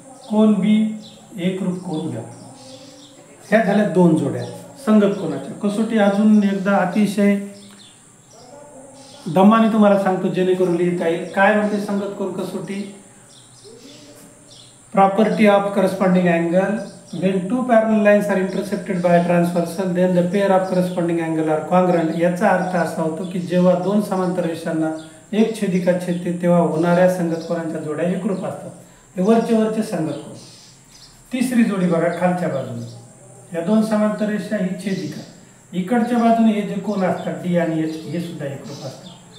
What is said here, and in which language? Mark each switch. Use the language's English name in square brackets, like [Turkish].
[Marathi] कोन B एकरूप कोन F. ह्या झाल्या दोन जोड्या संगत कोनाच्या. कसोटी अजून एकदा अतिशय दमाने तुम्हाला सांगतो जेणेकरून लिहिता येईल. काय म्हणते संगत कोन कसोटी? [English] Property of corresponding angle when two parallel lines are intercepted by a transversal then the pair of corresponding angle are congruent. [Marathi] याचा अर्थ असा होतो की जेव्हा दोन समांतर रेषांना एक छेदिका छेदते तेव्हा होणाऱ्या संगत कोनांच्या जोड्या एकरूप असतात. हे वरचे संगत कोन. तिसरी जोडी बघा खालच्या बाजूने, या दोन समांतर रेषा ही छेदिका, इकडच्या बाजूने हे जे कोन असतात D आणि H हे सुद्धा एकरूप असतात.